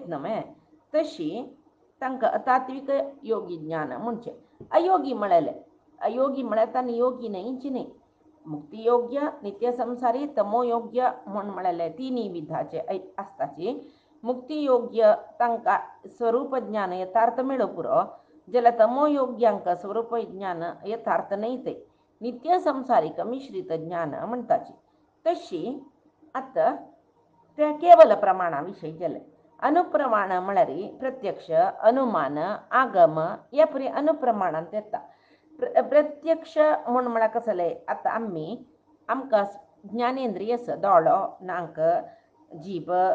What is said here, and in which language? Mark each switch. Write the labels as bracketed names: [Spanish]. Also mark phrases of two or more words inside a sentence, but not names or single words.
[Konkani] न्हय तशी तांकां अतात्विक योगी ज्ञान म्हणचे अयोगी म्हळ्यार तांणी योगी न्ही इंची न्ही मुक्तियोग्य नित्यसंसारी तमोयोग्य म्हणून म्हळ्यार तिनी विधाचे आसताची मुक्तियोग्य तांकां स्वरूप ज्ञान यथार्थ मेळो पुरो जाल्यार तमोयोग्यांक स्वरूप ज्ञान यथार्थ नाही ते नित्य संसारिक मिश्रित ज्ञान म्हणताची तशी आतां त्या केवल प्रमाणाविषयी जालें अनुप्रमाण म्हळ्यार प्रत्यक्ष अनुमान आगम ह्या परी अनुप्रमाणांत येता प्रत्यक्ष म्हणून म्हळ्यार कसं जालें आतां आमकां ज्ञानेंद्रिय दोळो नाक जीभ